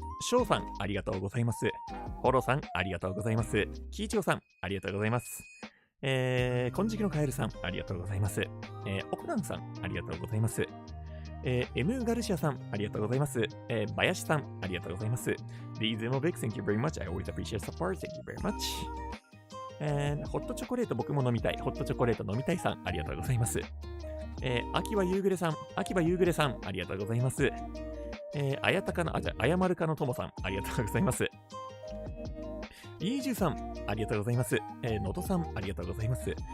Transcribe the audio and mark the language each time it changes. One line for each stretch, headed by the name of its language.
Japanese: ショウさん、ありがとうございます。ホロさん、ありがとうございます。キイチョウさん、ありがとうございます。金色のカエルさん、ありがとうございます。オクランさん、ありがとうございます。M ガルシアさん、ありがとうございます。バヤシさん、ありがとうございます。
English: These Mobic, thank you very much. I always appreciate support. Thank you very much.
Japanese: ホットチョコレート僕も飲みたい。ホットチョコレート飲みたいさん、ありがとうございます。秋葉夕暮れさん、秋葉夕暮れさん、ありがとうございます。あやまるかのともさん、ありがとうございます。イージュさん、ありがとうございます。のとさん、ありがとうございます。